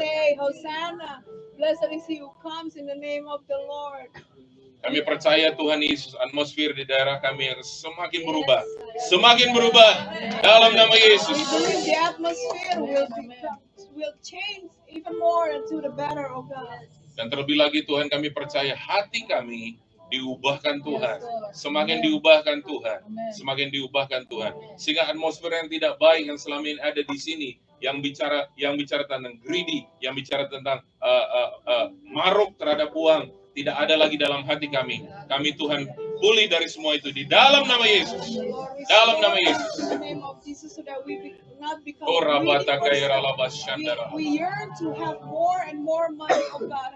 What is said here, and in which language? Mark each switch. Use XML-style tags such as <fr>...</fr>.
<en>say, Hosanna, blessed is he who comes in the name of the Lord.</en> <id>Kami percaya Tuhan Yesus, atmosfer di daerah kami yang semakin berubah. Semakin berubah dalam nama Yesus.</id> <en>We believe the atmosphere will change even more into the better, oh God.</en> <id>Dan terlebih lagi Tuhan, kami percaya hati kami diubahkan Tuhan. Semakin diubahkan Tuhan. Semakin diubahkan Tuhan. Sehingga atmosfer yang tidak baik yang selama ini ada di sini, yang bicara tentang greedy, yang bicara tentang maruk terhadap uang, tidak ada lagi dalam hati kami. Kami Tuhan pulih dari semua itu di dalam nama Yesus. Dalam nama Yesus.</id> <en>In the name of Jesus, so that we not become Oh, greedy Rabata Kaya person. Ralaba Shandara. We yearn to have more and more money, oh God.</en>